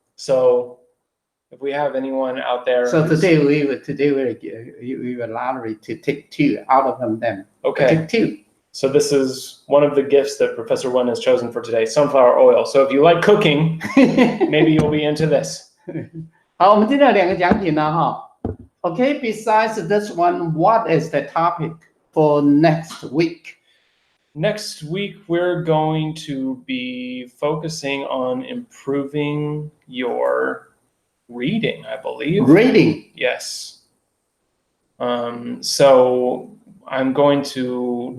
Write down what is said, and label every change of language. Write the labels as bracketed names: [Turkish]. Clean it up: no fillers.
[English] So if we have anyone out there, so today we were lottery to take 2 out of them. Okay. Take 2. So this is one of the gifts that Professor Wen has chosen for today, sunflower oil. So if you like cooking, maybe you'll be into this. [Chinese] 好，我们今天有2个奖品呢哈。 [English] Okay, besides this one, what is the topic for next week? Next week, we're going to be focusing on improving your reading, I believe. Reading? Yes. So I'm going to...